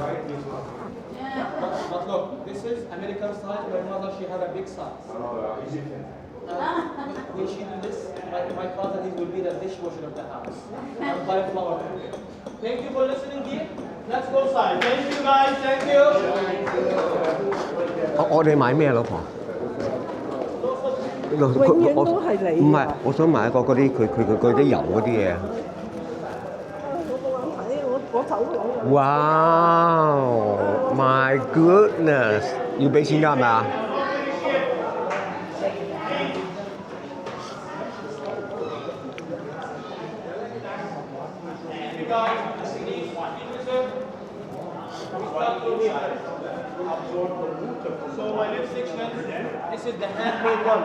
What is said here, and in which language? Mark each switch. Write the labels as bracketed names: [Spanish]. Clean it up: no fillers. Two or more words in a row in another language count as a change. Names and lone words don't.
[English] But look, this is American size. My mother, she had a big size. When she do this, my father, he will be the dishwasher of the house. And buy flour. Thank you for listening, dear. Let's go inside. Thank you, guys. Thank you. [Cantonese] 我哋買咩啊，老婆？永遠都係你。唔係，我想買一個嗰啲佢啲油嗰啲嘢。我走咗。 [English] Wow, my goodness！ [Cantonese] 要俾錢㗎係咪啊？ [English] So my left section, this is the handmade one.